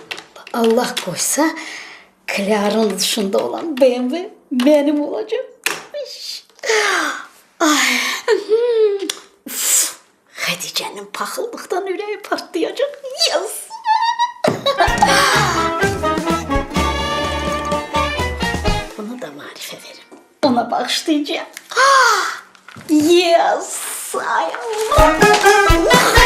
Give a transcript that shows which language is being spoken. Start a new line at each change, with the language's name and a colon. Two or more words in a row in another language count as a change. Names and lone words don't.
Azerbaijani: Allah qoysa
Turkish: Clara'nın dışında olan BMW benim olacak. Ay. Uf.
Azerbaijani: Hatice'nin paxıllıqdan ürəyi partlayacaq. Yes.
Turkish: Bunu da Marif'e verim.
Azerbaijani: Ona bağışlayacağım. Yes. Ay Allah.